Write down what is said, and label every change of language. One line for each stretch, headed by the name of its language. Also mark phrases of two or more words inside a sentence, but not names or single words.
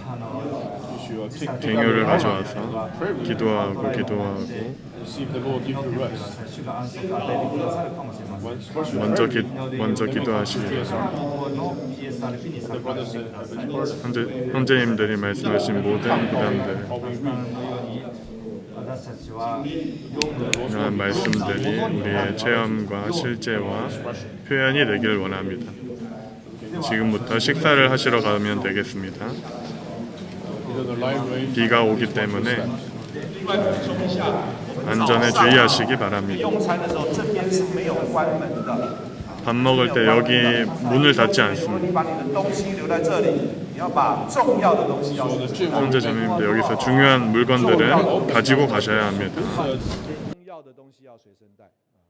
Korean: 갱요를 가져와서 기도하고 먼저 기도하시기 형제님들이 말씀하신 모든 부담들 이러한 말씀들이 우리의 체험과 실제와 표현이 되길 원합니다. 지금부터 식사를 하시러 가면 되겠습니다. the line range. 비가 오기 때문에 안전에 주의하시기 바랍니다.
Chinese: 用餐的时候，这边是没有关门的。
Korean: 밥 먹을 때 여기 문을 닫지 않습니다.
Chinese: 你把你的东西留在这里，你要把重要的东西要留在。
Korean: 형제 자매님들 여기서 중요한 물건들은 가지고 가셔야 합니다.
Chinese: 重要的东西要随身带。